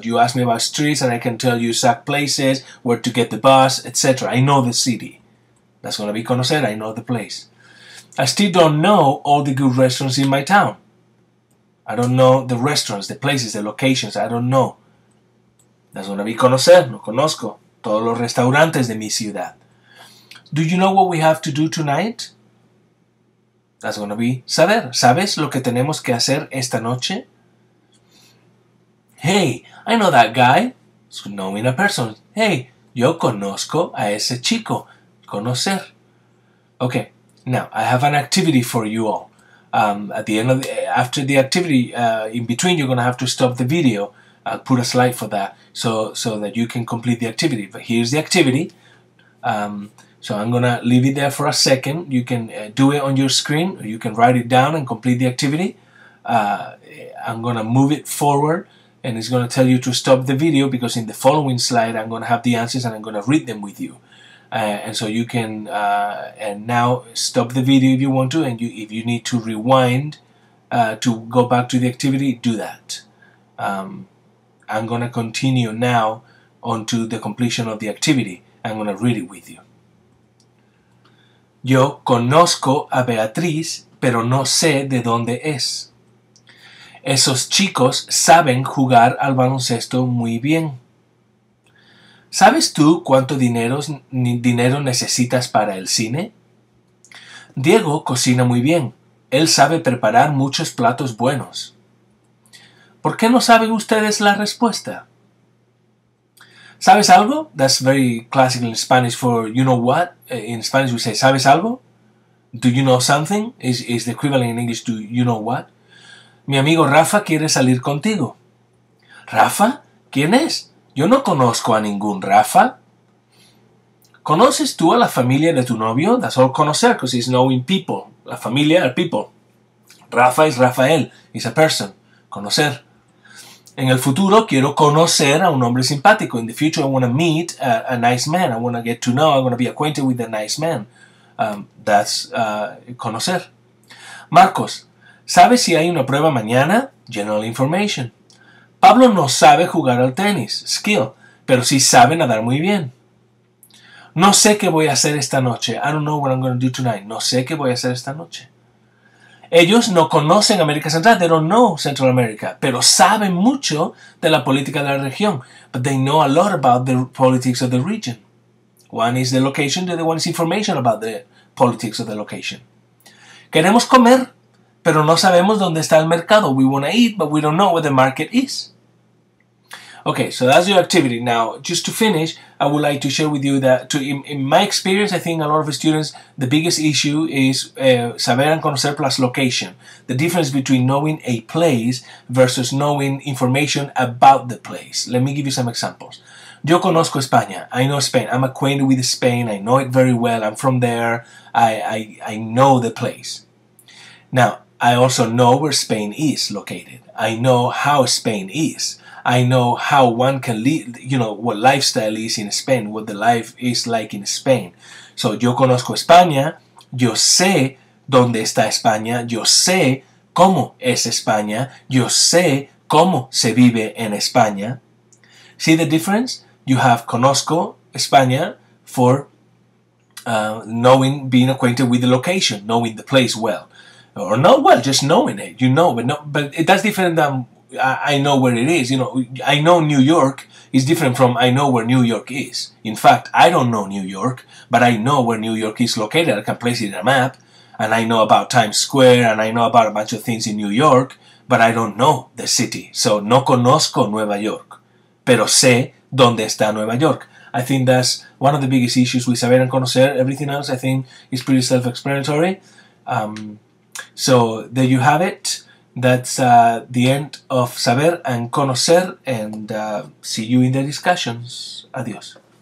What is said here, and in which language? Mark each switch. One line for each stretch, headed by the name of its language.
English: You ask me about streets and I can tell you exact places, where to get the bus, etc. I know the city. That's going to be conocer. I know the place. I still don't know all the good restaurants in my town. I don't know the restaurants, the places, the locations. I don't know. That's going to be conocer.
Spanish: No conozco todos los restaurantes de mi ciudad.
English: Do you know what we have to do tonight? That's going to be saber.
Spanish: ¿Sabes lo que tenemos que hacer esta noche?
English: Hey, I know that guy. It's knowing a person.
Spanish: Hey, yo conozco a ese chico. Conocer.
English: Okay, now I have an activity for you all. At the end of after the activity, in between, you're going to have to stop the video. I'll put a slide for that so that you can complete the activity. But here's the activity. So I'm going to leave it there for a second. You can do it on your screen, or you can write it down and complete the activity. I'm going to move it forward, and it's going to tell you to stop the video, because in the following slide I'm going to have the answers and I'm going to read them with you. And so you can and now stop the video if you want to, and if you need to rewind to go back to the activity, do that. I'm going to continue now on to the completion of the activity. I'm going to read it with you.
Spanish: Yo conozco a Beatriz, pero no sé de dónde es. Esos chicos saben jugar al baloncesto muy bien. ¿Sabes tú cuánto dinero necesitas para el cine? Diego cocina muy bien. Él sabe preparar muchos platos buenos. ¿Por qué no saben ustedes la respuesta? ¿Sabes algo?
English: That's very classical in Spanish for you know what. In Spanish we say
Spanish: ¿sabes algo?
English: Do you know something? Is the equivalent in English to you know what.
Spanish: Mi amigo Rafa quiere salir contigo. ¿Rafa? ¿Quién es? Yo no conozco a ningún Rafa. ¿Conoces tú a la familia de tu novio?
English: That's all conocer, because it's knowing people. La familia are people. Rafa es Rafael, is a person.
Spanish: Conocer. En el futuro quiero conocer a un hombre simpático.
English: In the future I want to meet a nice man. I want to get to know. I want to be acquainted with a nice man. That's conocer.
Spanish: Marcos, ¿sabes si hay una prueba mañana?
English: General information.
Spanish: Pablo no sabe jugar al tenis, skill, pero sí sabe nadar muy bien. No sé qué voy a hacer esta noche.
English: I don't know what I'm going to do tonight.
Spanish: No sé qué voy a hacer esta noche. Ellos no conocen América Central.
English: They don't know Central America.
Spanish: Pero saben mucho de la política de la región.
English: But they know a lot about the politics of the region. One is the location, the other one is information about the politics of the location.
Spanish: Queremos comer, pero no sabemos dónde está el mercado.
English: We want to eat, but we don't know where the market is. Okay, so that's your activity. Now, just to finish, I would like to share with you that, in my experience, I think a lot of students, the biggest issue is saber and conocer plus location. The difference between knowing a place versus knowing information about the place. Let me give you some examples.
Spanish: Yo conozco España.
English: I know Spain. I'm acquainted with Spain. I know it very well. I'm from there. I know the place. Now, I also know where Spain is located. I know how Spain is. I know how one can live, you know, what lifestyle is in Spain, what the life is like in Spain.
Spanish: So, yo conozco España, yo sé dónde está España, yo sé cómo es España, yo sé cómo se vive en España.
English: See the difference? You have
Spanish: conozco España
English: for knowing, being acquainted with the location, knowing the place well. Or not well, just knowing it, you know, but that's different than I know where it is. You know, I know New York is different from I know where New York is. In fact, I don't know New York, but I know where New York is located. I can place it in a map, and I know about Times Square, and I know about a bunch of things in New York, but I don't know the city.
Spanish: So, no conozco Nueva York, pero sé dónde está Nueva York.
English: I think that's one of the biggest issues with saber and conocer. Everything else, I think, is pretty self-explanatory. So, there you have it. That's the end of Saber and Conocer, and see you in the discussions. Adiós.